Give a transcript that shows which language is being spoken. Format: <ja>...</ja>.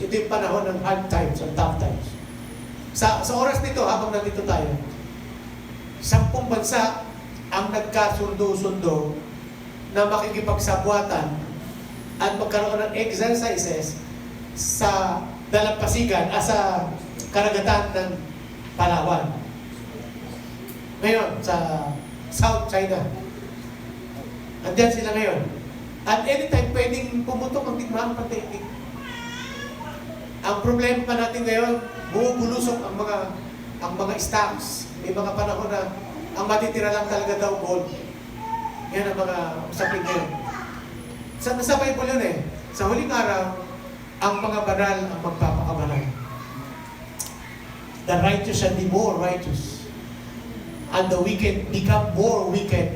<tl>Ito yung panahon ng</tl> <en>hard times, and tough times.</en> <tl>Sa oras nito, habang nandito tayo, 10 bansa ang nagkasundo-sundo na makikipagsabwatan at magkaroon ng exercises sa dalampasigan, sa karagatan ng Palawan. Ngayon, sa South China. Andiyan sila ngayon. At anytime, pwedeng pumutok ang digmaan pagdating. Ang problema pa natin ngayon, bumubulusok ang mga stocks. May mga panahon na ang matitira lang talaga daw gold. Yan ang mga usapin ngayon. Sa Bible yun eh. Sa huling araw, ang mga banal ang magpapakabanal.</tl> <en>The righteous shall be more righteous. And the wicked become more wicked.</en>